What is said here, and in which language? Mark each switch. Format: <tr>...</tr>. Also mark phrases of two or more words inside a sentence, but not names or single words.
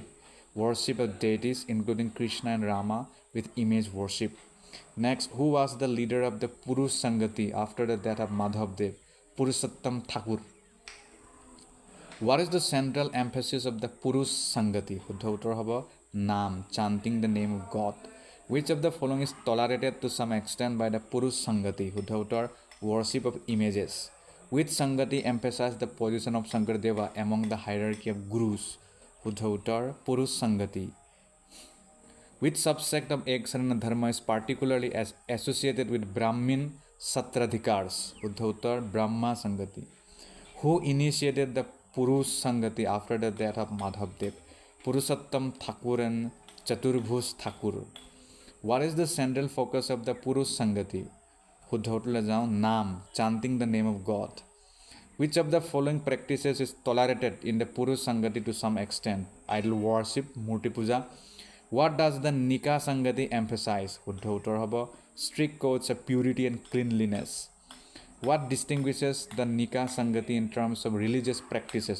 <en>Worship of deities including Krishna and Rama with image worship. Next, who was the leader of the Purush Sangati after the death of Madhavdev? Purushottam Thakur. What is the central emphasis of the Purush Sangati?</en> <as>শুদ্ধ উত্তৰ হ'ব নাম,</as> <en>chanting the name of God. Which of the following is tolerated to some extent by the Purush Sangati?</en> <as>শুদ্ধ উত্তৰ</as> <en>worship of images. Which Sangati emphasized the position of Shankardeva among the hierarchy of gurus?</en> <as>শুদ্ধ উত্তৰ</as> <en>Purush Sangati. Which subsect of Eksarana Dharma is particularly associated with Brahmin Satradhikars?</en> <as>শুদ্ধ উত্তৰ</as> <en>Brahma Sangati. Who initiated the Purush Sangati after the death of Madhavdev? Purushottam Thakur and Chaturbhuj Thakur. What is the central focus of the Purush Sangati?</en> <as>শুদ্ধ উত্তৰলৈ যাওঁ নাম</as> <en>chanting the name of God. Which of the following practices is tolerated in the Purush Sangati to some extent? Idol worship,</en> <as>মূৰ্তি পূজা.</as> <en>What does the Nika Sangati emphasize?</en> <as>শুদ্ধ উত্তৰ হ'ব</as> <en>strict codes of purity and cleanliness. What distinguishes the Nika Sangati in terms of religious practices?</en>